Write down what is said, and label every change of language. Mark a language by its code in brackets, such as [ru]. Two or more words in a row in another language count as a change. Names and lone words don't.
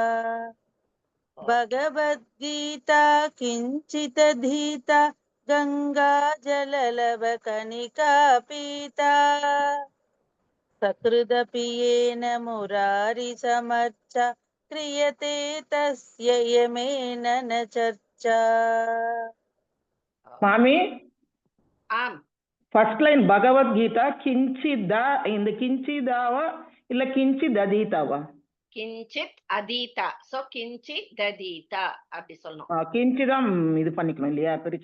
[sa] भगवद्गीता किञ्चिदधीता गङ्गा जललवकणिका पीता सकृदपि येन मुरारिसमर्चा क्रियते तस्य यमेन न चर्चा। [ta] மாமி, ஆம், [en] first line [sa] भगवद्गीता किञ्चिता, [ta] இந்த கிஞ்சிதாவா இல்ல கிஞ்சித் அதீதாவா? [sa] किञ्चित् अधीता. சோ किञ्चित् तधीता [ta] அப்படி சொல்லணும். கிஞ்சிதான் இது பண்ணிக்கணும் இல்லையா, பிரிச்சு.